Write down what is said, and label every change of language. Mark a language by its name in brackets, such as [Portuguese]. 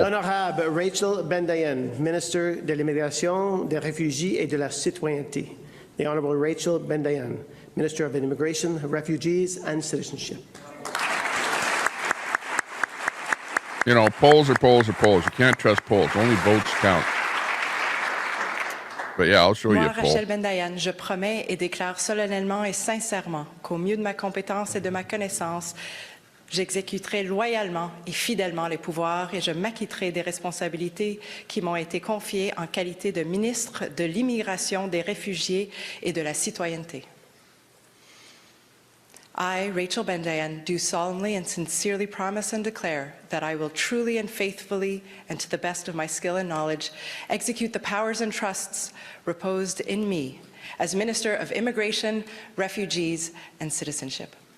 [French] L'Honorable Rachel Bendayen, Minister de l'Immigration, des Réfugiés et de la Citoyenneté. [English] The Honourable Rachel Bendayen, Minister of Immigration, Refugees and Citizenship. You know, polls are polls are polls. You can't trust polls. Only votes count. But yeah, I'll show you a poll. [French] Rachel Bendayen, je promets et déclare solennellement et sincèrement qu'au mieux de ma compétence et de ma connaissance, j'exécuterai loyalement et fidèlement les pouvoirs et je m'acquitterai des responsabilités qui m'ont été confiées en qualité de ministre de l'Immigration, des Réfugiés et de la Citoyenneté. [English] I, Rachel Bendayen, do solemnly and sincerely promise and declare that I will truly and faithfully, and to the best of my skill and knowledge, execute the powers and trusts reposed in me as Minister of Immigration, Refugees, and Citizenship.